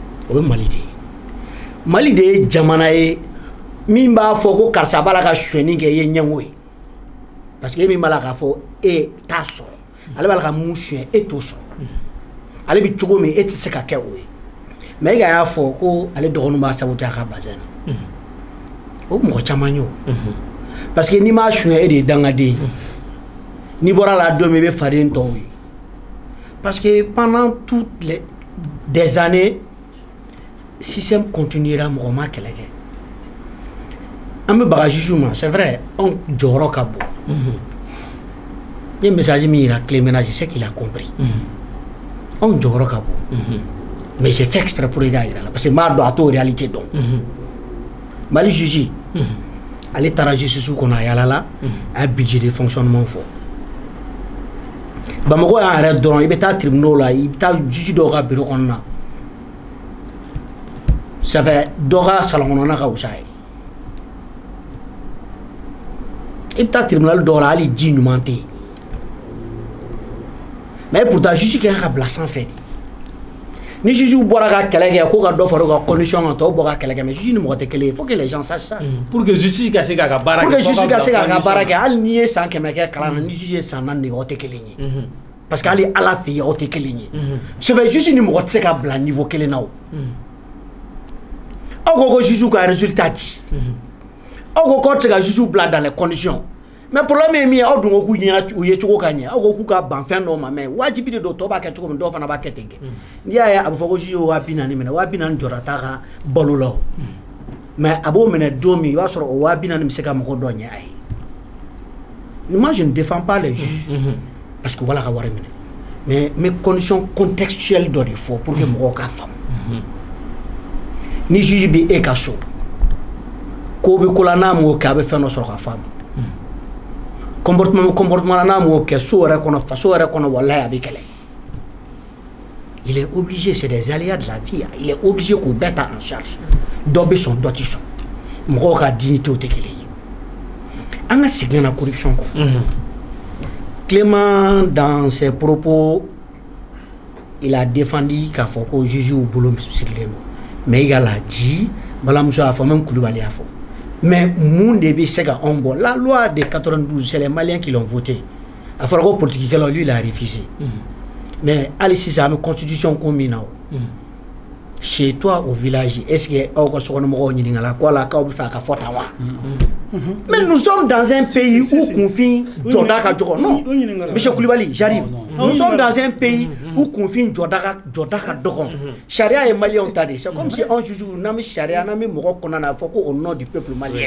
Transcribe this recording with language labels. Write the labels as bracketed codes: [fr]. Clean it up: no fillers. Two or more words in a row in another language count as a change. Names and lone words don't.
[bm] o ye Mali de ye jamana ye min b'a fɔ ko karisa b'a la ka suɲɛni kɛ i ye ɲɛngo ye [fr] parce que [bm] e min b'a la k'a fɔ e t'a sɔrɔ ale b'a la ka mun suɲɛ e t'o sɔrɔ ale bɛ cogo min e tɛ se ka kɛ o ye mais e ka y'a fɔ ko ale dɔgɔninw b'a saboter a ka bazɛn na o mɔgɔ caman ye o [fr] parce que [bm] n'i m'a suɲɛ e de ye dangaden ye n'i bɔra la don min i bɛ faden tɔw ye [fr] parce que pendant toutes des années système continuera [bm] mɔgɔ ma kɛlɛ kɛ an bɛ baga juge ma [fr] c'est vrai [bm] anw jɔyɔrɔ ka bon n ye message min yira Clémena [fr] je sais qu'il a compris [bm] anw jɔyɔrɔ ka bon [fr] mais j'ai fait exprès pour [bm] yira la [fr] parce que [bm] n b'a dɔn a t'o réalité dɔn Mali juge ale taara justice kɔnɔ a yalala a ye [fr] budget de fonctionnement [bm] fɔ Bamako y'an yɛrɛ dɔrɔn i bɛ taa tribunal la i bɛ taa juge dɔw ka bureau kɔnɔ na [fr] ça fait [bm] dɔ ka salon kɔnɔna ka wusa ye i bɛ taa tribunal dɔw la hali ji ɲuman tɛ yen [fr] mais pourtant [bm] juge kɛ ka bila sanfɛ de ni juge bɔra ka kɛlɛ kɛ ko ka dɔ fara u ka condition kan tɔw bɔ ka kɛlɛ kɛ mais juge ni mɔgɔ tɛ kelen ye [fr] il faut que les gens sachent ça pour que [bm] justice ka se k'a ka baara kɛ [fr] pour que [bm] justice ka se k'a ka baara kɛ hali n'i ye san 100 kɛ kalan na ni juge ye san 4 de aw tɛ kelen ye parce que hali Ala fɛ yen aw tɛ kelen ye [fr] c'est vrai [bm] juge ni mɔgɔ tɛ se ka bila niveau kelen na o aw ko ko juge ka résultat di aw ko k'aw tɛ se ka juge bila [fr] dans les conditions [bm] mais problème ye min ye aw dun ko k'u ɲɛna u ye cogo ka ɲɛ aw ko k'u ka ban fɛn dɔw ma mais wajibi de don tɔw b'a kɛ cogo min dɔw fana b'a kɛ ten kɛ n'i y'a ye a bɛ fɔ ko juge ye 40,000 minɛ 40,000 jɔra t'a ka balo la o mais a b'o minɛ don min i b'a sɔrɔ o 40,000 bɛ se ka mɔgɔ dɔ ɲɛ a ye [fr] moi je ne défends pas les juges parce que voilà [bm] ka wari minɛ [fr] mais conditions contextuelles [bm] dɔ de fɔ [fr] pour que [bm] mɔgɔw ka faamu ni juge bɛ e ka so ko bɛ ko la n'a m'o kɛ a bɛ fɛn dɔ sɔrɔ ka faamu comportement n'a m'o kɛ so yɛrɛ kɔnɔ faso yɛrɛ kɔnɔ walahi a bɛ kɛlɛ [fr] il est obligé c'est des aléas de la vie il est obligé [bm] k'o bɛɛ ta [fr] en charge [bm] dɔ bɛ sɔn dɔ tɛ sɔn mɔgɔw ka dignité o tɛ kelen ye an ka segin na corruption kɔ Clément [fr] dans ses propos il a [bm] défendu k'a fɔ ko juge u bolo sirilen don mais [fr] il a dit [bm] balamuso y'a fɔ même Kulibali y'a fɔ mais mun de bɛ se ka anw bɔ [fr] la loi de 92 c'est les Maliens qui l'ont voté [bm] a fɔra ko politikikɛlaw [fr] lui il a refusé mais [bm] hali sisan an bɛ constitution ko min na o [fr] chez toi au village est-ce que [bm] aw ka sokɔnɔmɔgɔw ɲininkala ko ala k'aw bɛ fɛ a ka fɔ tan wa [fr] mais nous sommes dans un pays où [bm] kunfin jɔda ka dɔgɔ [fr] non monsieur Kulibali j'arrive nous sommes dans un pays où [bm] kunfin jɔda ka dɔgɔ charia ye maliyɛnw ta de [fr] c'est comme si [bm] anw juge n'an bɛ charia n'an bɛ mɔgɔ kɔnɔ na a fɔ ko [fr] au nom du peuple malien